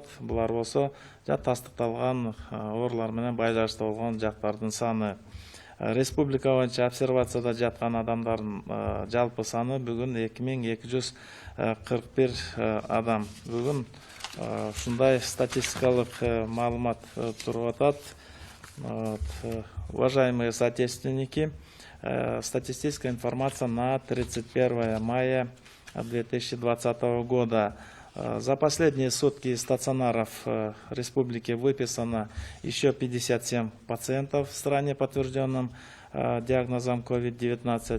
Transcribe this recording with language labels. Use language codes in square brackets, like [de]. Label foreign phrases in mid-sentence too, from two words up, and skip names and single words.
[ky] Булар болсо тастыкталган оорулар менен байланыштуу болгон жактардын саны. Республика боюнча обсервацияда жаткан адамдардын жалпы саны бүгүн 2241 адам. Бүгүн ушундай статистикалык маалымат туруп атат. [ru] Уважаемые соотечественники, статистическая информация на 31 мая 2020 года. За последние сутки из стационаров республики выписано еще 57 пациентов в стране, подтвержденным диагнозом COVID-19.